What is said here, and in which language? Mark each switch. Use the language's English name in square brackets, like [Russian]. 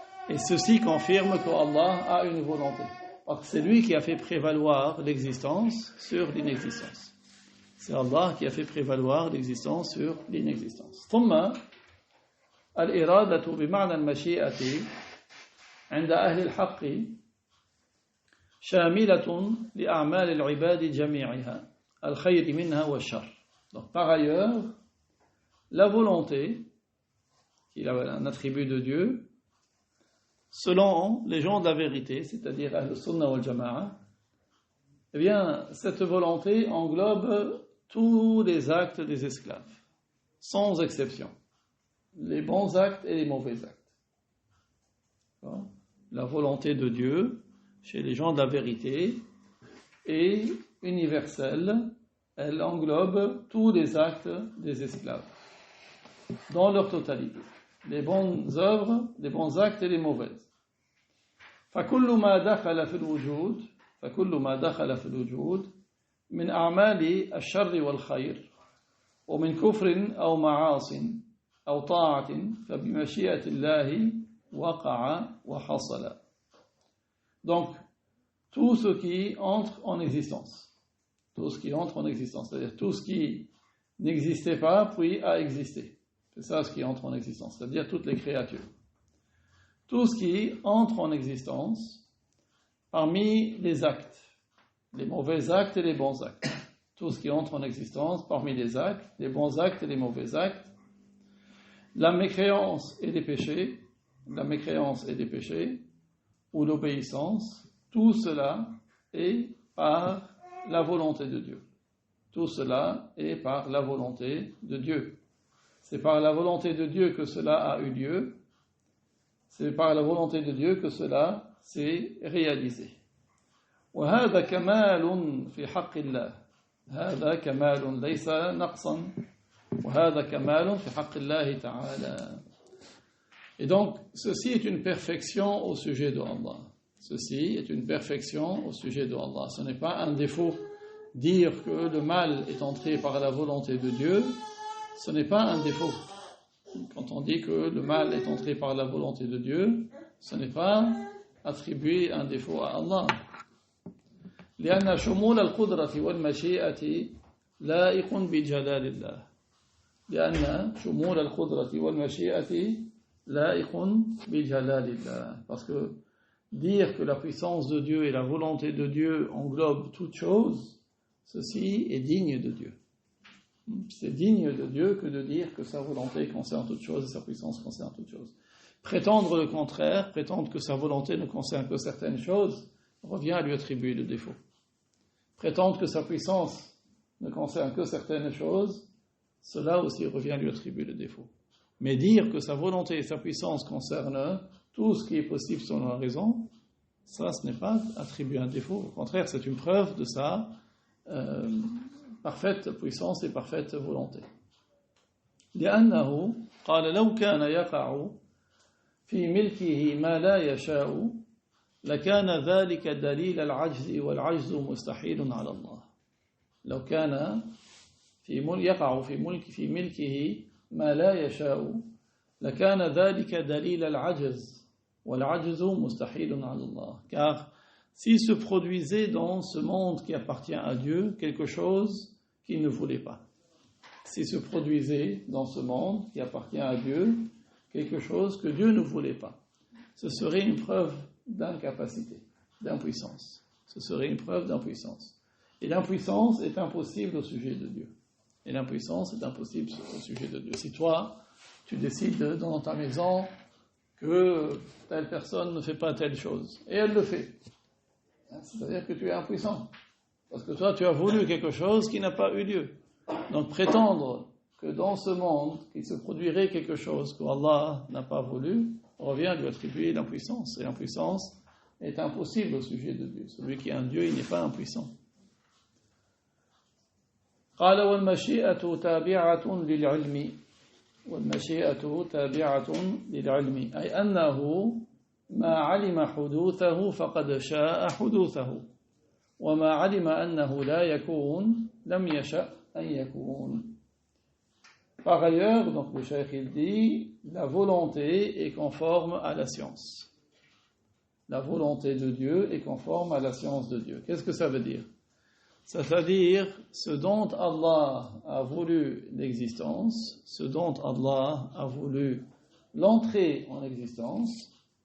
[French] Et ceci confirme qu'Allah a une volonté. Parce que c'est lui qui a fait prévaloir l'existence sur l'inexistence. C'est Allah qui a fait prévaloir l'existence sur l'inexistence. [Arabic] ثم الإرادة بمعنى المشيئة عند أهل الحق شاملة لأعمال العباد جميعها الخير منها والشر. [French] Donc par ailleurs, la volonté, qui est un attribut de Dieu, selon les gens de la vérité, c'est-à-dire Ahl-Sunnah wal Jama'a, eh bien, cette volonté englobe tous les actes des esclaves, sans exception, les bons actes et les mauvais actes. La volonté de Dieu, chez les gens de la vérité, est universelle, elle englobe tous les actes des esclaves, dans leur totalité, les bonnes œuvres, les bons actes et les mauvaises. [Arabic] فكل ما دخل في الوجود من أعمال الشر والخير ومن كفر أو معاصٍ أو طاعة فبمشيئة الله وقع وحصل. [French] Donc, tout ce qui entre en existence, c'est-à-dire tout ce qui n'existait pas puis a existé. C'est ça ce qui entre en existence, c'est-à-dire toutes les créatures. Tout ce qui entre en existence parmi les actes, les mauvais actes et les bons actes. Tout ce qui entre en existence parmi les actes, les bons actes et les mauvais actes. La mécréance et les péchés, ou l'obéissance, tout cela est par la volonté de Dieu. Tout cela est par la volonté de Dieu. C'est par la volonté de Dieu que cela a eu lieu. C'est par la volonté de Dieu que cela s'est réalisé. [Arabic] وهذا كمال في حق الله. هذا كمال ليس نقصا. وهذا كمال في حق الله تعالى. [French] Et donc, ceci est une perfection au sujet de Allah. Ceci est une perfection au sujet de Allah. Ce n'est pas un défaut. Dire que le mal est entré par la volonté de Dieu, ce n'est pas un défaut. Quand on dit que le mal est entré par la volonté de Dieu, ce n'est pas attribuer un défaut à Allah. [Arabic] لأن شمول القدرة والمشيئة لائق بجلال الله. لأن شمول القدرة والمشيئة لائق بجلال الله. [French] Parce que dire que la puissance de Dieu et la volonté de Dieu englobent toutes choses, ceci est digne de Dieu. C'est digne de Dieu que de dire que sa volonté concerne toutes choses et sa puissance concerne toutes choses. Prétendre le contraire, prétendre que sa volonté ne concerne que certaines choses, revient à lui attribuer le défaut. Prétendre que sa puissance ne concerne que certaines choses, cela aussi revient à lui attribuer le défaut. Mais dire que sa volonté et sa puissance concernent tout ce qui est possible selon la raison, ça, ce n'est pas attribuer un défaut. Au contraire, c'est une preuve de sa parfaite puissance et parfaite volonté. [Arabic] لأنه قال لو كان يقع في ملكه ما لا يشاء لكان ذلك دليل العجز والعجز مستحيل على الله. لو كان يقع في ملكه ما لا يشاء لكان ذلك دليل العجز والعجز مستحيل على الله. [French] Car s'il se produisait dans ce monde qui appartient à Dieu quelque chose qu'il ne voulait pas, s'il se produisait dans ce monde qui appartient à Dieu quelque chose que Dieu ne voulait pas, ce serait une preuve d'incapacité, d'impuissance. Ce serait une preuve d'impuissance. Et l'impuissance est impossible au sujet de Dieu. Et l'impuissance est impossible au sujet de Dieu. Si toi, tu décides dans ta maison que telle personne ne fait pas telle chose, et elle le fait, c'est-à-dire que tu es impuissant. Parce que toi, tu as voulu quelque chose qui n'a pas eu lieu. Donc prétendre que dans ce monde, qu'il se produirait quelque chose que Allah n'a pas voulu, revient à lui attribuer l'impuissance. Et l'impuissance est impossible au sujet de Dieu. Celui qui est un Dieu, il n'est pas impuissant. [Arabic] قال والمشيئة تابعة للعلم والمشيئة تابعة للعلم أي أنه ما علم حدوثه فقد شاء حدوثه وما علم أنه لا يكون لم يشأ أن يكون. [French] Par ailleurs, donc le cheikh il dit, la volonté est conforme à la science. La volonté de Dieu est conforme à la science de Dieu. Qu'est-ce que ça veut dire? C'est-à-dire, ce dont Allah a voulu l'existence, ce dont Allah a voulu l'entrée en existence,